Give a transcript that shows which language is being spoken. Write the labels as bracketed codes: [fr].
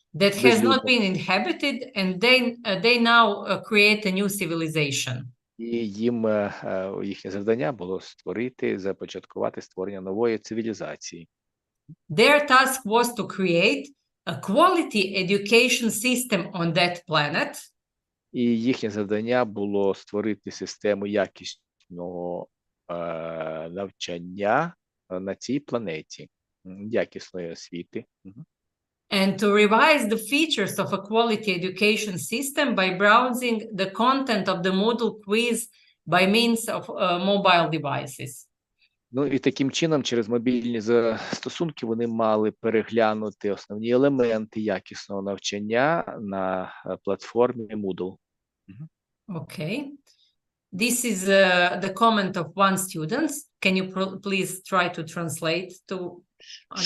[en] That has not been inhabited, and they now create a new civilization. [uk] І їхнє завдання було започаткувати створення нової цивілізації. [en] Their task was to create a quality education system on that planet. [uk] І їхнє завдання було створити систему якісного навчання на цій планеті, якісної освіти. [en] And to revise the features of a quality education system by browsing the content of the Moodle quiz by means of mobile devices. [uk] Ну і таким чином, через мобільні застосунки вони мали переглянути основні елементи якісного навчання на платформі Moodle. [en] Okay. This is the comment of one student. Can you please try to translate to others?